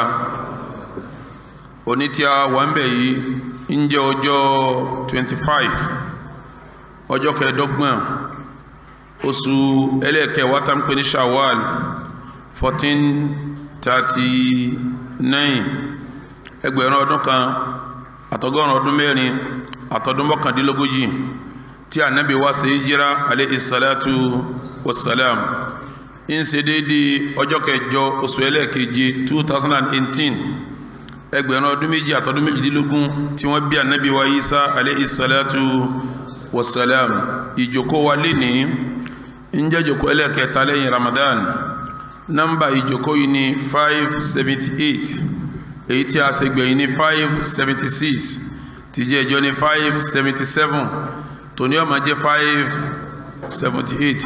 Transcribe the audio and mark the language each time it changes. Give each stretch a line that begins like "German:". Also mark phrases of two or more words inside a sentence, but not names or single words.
Yoruba: Òní tí a wà ń bẹ̀ yìí ń jẹ́ ọjọ́ 25 ọjọ́ kẹẹ̀ẹ́dọ́gbọ̀n oṣù ẹlẹ́ẹ̀kẹwàá tá ń pè ní Shawwal 1439, ẹgbẹ̀rún ọdún kan àtọgọ́rùn ọdún mẹ́rin àtọdún mọ́kàndínlógójì tí Ànábì wa ṣe hijira
Arabic: عليه الصلاة والسلام.
Yoruba: ń ṣe déédéé ọjọ́ kẹjọ oṣù ẹlẹ́ẹ̀keje 2018, ẹgbẹ̀rún ọdún méjì àtọdún méjìdínlógún tí wọ́n bí Ànábì wa Isa
Arabic: عليه الصلاة والسلام.
Yoruba: Ìjókòó wa lénìí ń jẹ́ ìjókòó ẹlẹ́ẹ̀kẹta lẹ́yìn Ramadan. nọ́mbà ìjókòó yìí ní 578, èyí tí a ṣe gbẹ̀yìn ní 576, tí jẹ́ ìjọ ní 577, tòní ó máa jẹ́ 578.